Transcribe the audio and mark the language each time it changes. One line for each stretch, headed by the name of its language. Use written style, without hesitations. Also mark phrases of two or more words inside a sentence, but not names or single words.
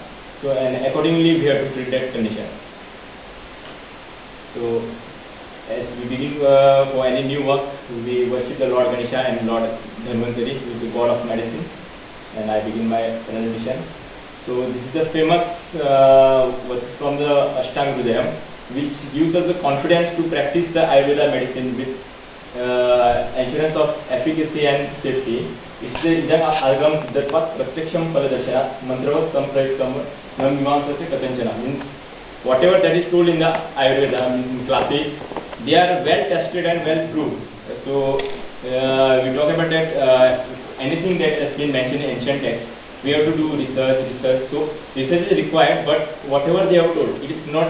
English: So and accordingly we have to treat that condition. So as we begin for any new work, we worship the Lord Ganesha and Lord Dhanvantari, who is the god of medicine, and I begin my presentation. So this is the famous verse from the Ashtanga Hridayam, which gives us the confidence to practice the Ayurveda medicine with assurance of efficacy and safety. It's the
Sanskrit: इदम् आगम सिद्धत्वात् प्रत्यक्षम् पलदर्शन मन्त्रवत् सम्प्रयुक्तम् नमीमांसस्य कतञ्चन.
English: Means whatever that is told in the Ayurveda, in classic, they are well tested and well proved. So we talk about that anything that has been mentioned in ancient texts, we have to do research. So research is required, but whatever they have told, it is not.